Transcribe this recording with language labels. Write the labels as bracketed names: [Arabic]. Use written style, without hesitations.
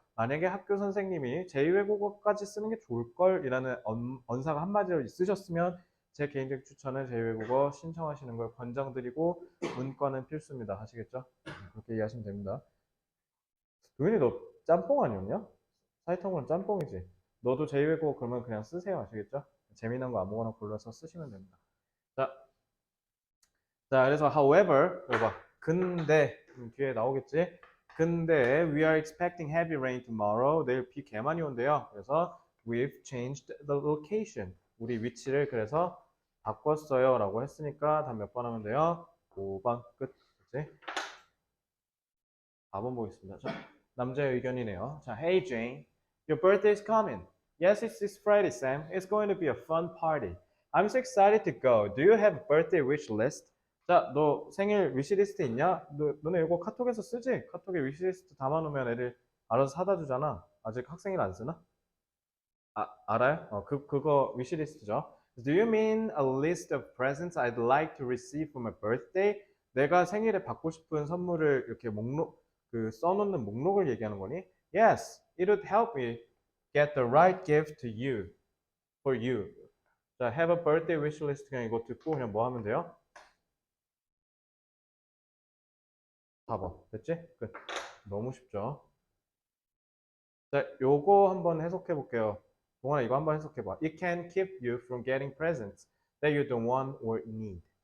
[Korean] 만약에 학교 선생님이 제2외국어까지 쓰는 게 좋을걸이라는 언사가 한마디로 있으셨으면 제 개인적 추천은 제2외국어 신청하시는 걸 권장드리고 문과는 필수입니다. 아시겠죠? 그렇게 이해하시면 됩니다. 도윤이 너 짬뽕 아니었냐? 사이트고는 짬뽕이지. 너도 제2외국어 그러면 그냥 쓰세요. 아시겠죠? 재미난 거 아무거나 골라서 쓰시면 됩니다. 자, 자, 그래서 however, 봐봐. 근데 뒤에 나오겠지? [English] 근데 we are expecting heavy rain tomorrow. [Korean] 내일 비 개 많이 온대요. [English] 그래서 we've changed the location. [Korean] 우리 위치를 그래서 바꿨어요. 라고 했으니까 다음 몇 번 하면 돼요? 5번 끝. 그치? 4번 보겠습니다. 자, 남자의 의견이네요. [English] 자, hey Jane, your birthday is coming. Yes, it's this Friday, Sam. It's going to be a fun party. I'm so excited to go. Do you have a birthday wish list? [Korean] 자, 너 생일 위시리스트 있냐? 너네 이거 카톡에서 쓰지? 카톡에 위시리스트 담아놓으면 애들 알아서 사다 주잖아. 아직 학생일 안 쓰나? 알아요? 그거 위시리스트죠. [English] Do you mean a list of presents I'd like to receive for my birthday? [Korean] 내가 생일에 받고 싶은 선물을 이렇게 써놓는 목록을 얘기하는 거니? Yes, [English] It would help me get the right gift to you, for you. [Korean] 자, [English] have a birthday wish list [Korean] 그냥 이거 듣고 그냥 뭐 하면 돼요? 4번. 됐지? 끝. 너무 쉽죠? 자, 요거 한번 해석해 볼게요. 동원아 이거 한번 해석해 봐. [English] It can keep you from getting presents that you don't want or need.